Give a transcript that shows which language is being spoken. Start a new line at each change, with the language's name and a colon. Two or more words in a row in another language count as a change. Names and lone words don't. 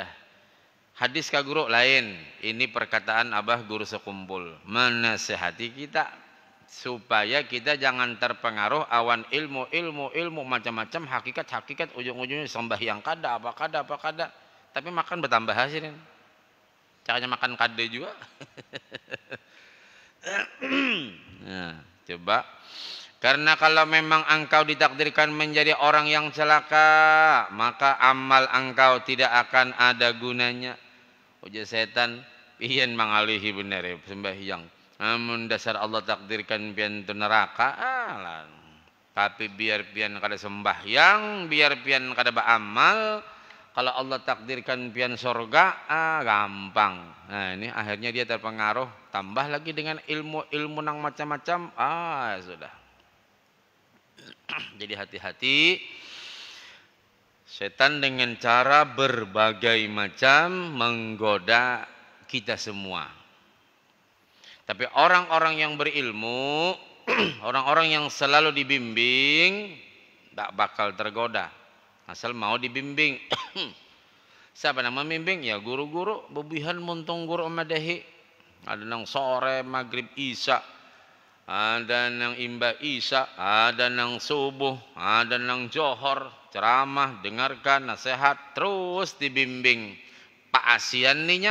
Indonesian: Hadis ka guru lain, ini perkataan abah guru sekumpul menasihati kita supaya kita jangan terpengaruh awan ilmu macam-macam, hakikat ujung-ujungnya sembahyang kada apa kada, tapi makan bertambah hasilnya. Caranya makan kada juga. Nah, coba, karena kalau memang engkau ditakdirkan menjadi orang yang celaka, maka amal engkau tidak akan ada gunanya.
Banjar: Ujar setan, pian mangalihi bener sembahyang.
Indonesian: Namun dasar Allah takdirkan pian tu neraka, tapi biar pian kada sembahyang, biar pian kada beramal, kalau Allah takdirkan pian surga, gampang. Nah, ini akhirnya dia terpengaruh, tambah lagi dengan ilmu nang macam-macam, sudah. Jadi hati-hati, setan dengan cara berbagai macam menggoda kita semua. Tapi orang-orang yang berilmu, orang-orang yang selalu dibimbing, tak bakal tergoda. Asal mau dibimbing. Siapa yang membimbing? Ya guru-guru.
Banjar: Bebihan muntung guru madahi. Ada nang sore, maghrib, isya. Ada nang imba isya. Ada nang subuh. Ada nang johor.
Indonesian: Ceramah, dengarkan, nasihat. Terus dibimbing. Pak Asian ninya.